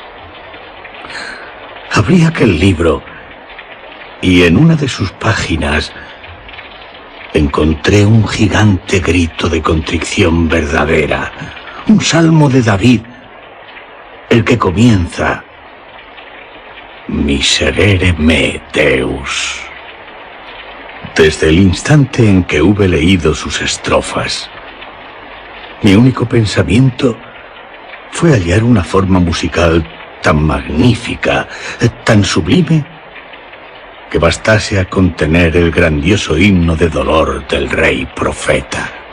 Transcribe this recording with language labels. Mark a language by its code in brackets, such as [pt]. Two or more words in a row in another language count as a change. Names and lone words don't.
[es] Abrí aquel libro y en una de sus páginas encontré un gigante grito de contrición verdadera, un salmo de David, el que comienza: [la] Miserere me Deus. [es] Desde el instante en que hube leído sus estrofas, mi único pensamiento fue hallar una forma musical tan magnífica, tan sublime, que bastase a contener el grandioso himno de dolor del rey profeta.